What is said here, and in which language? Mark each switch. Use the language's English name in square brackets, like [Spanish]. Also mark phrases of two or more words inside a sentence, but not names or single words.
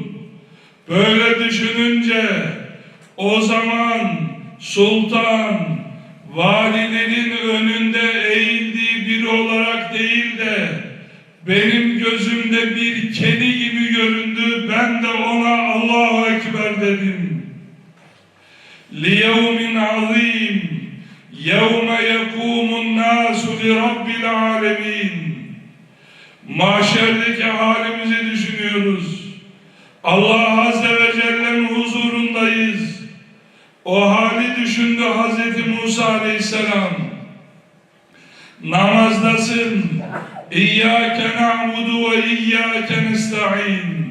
[Turkish] Böyle düşününce o zaman sultan valilerin önünde eğildiği biri olarak değil de benim gözümde bir kedi gibi göründü. Ben de ona [Arabic] الله أكبر [Turkish] dedim. [Arabic] لِيَوْمٍ عَظِيمٍ يَوْمَ يَقُومُ النَّاسُ لِرَبِّ الْعَالَمِينَ. [Turkish] Mahşerdeki halimizi düşünüyoruz. Allah [Arabic] عز وجل'nin [Turkish] huzurundayız. O hali düşündü Hazreti Musa Aleyhisselam. Namazdasın. [Arabic] إياك نعبد وإياك نستعين.